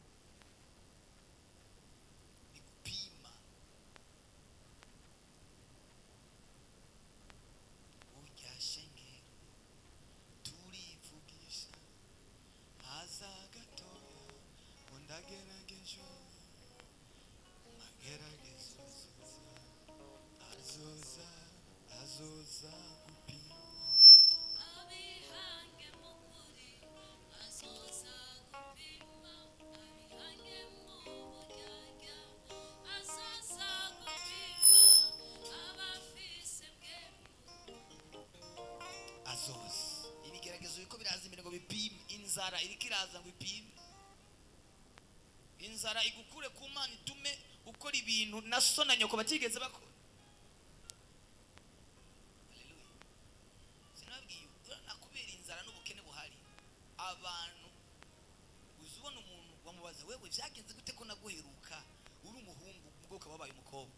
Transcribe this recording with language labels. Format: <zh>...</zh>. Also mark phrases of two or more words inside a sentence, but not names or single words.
<rn>Bigupima. Urya shenge turivugisha haza gatoya undagerageje mageragezo azoza gupima. Abihange mukuri azoza gupima, abihange mu buryarya azoza gupima, abafise bwemu Azoza. Ibigeragezo biko biraza imbere ngo bipime. Inzara iriko iraza ngo ipime. Inzara igukure ku Mana itume ukora ibintu na so na nyoko batigeze bakora. Haleluya. Sinabwiye nakubera inzara n'ubukene buhari. Abantu uzubona umuntu wamubaza wewe byagenze gute ko naguheruka uri umuhungu ubwo wabaye umukobwa.</rn>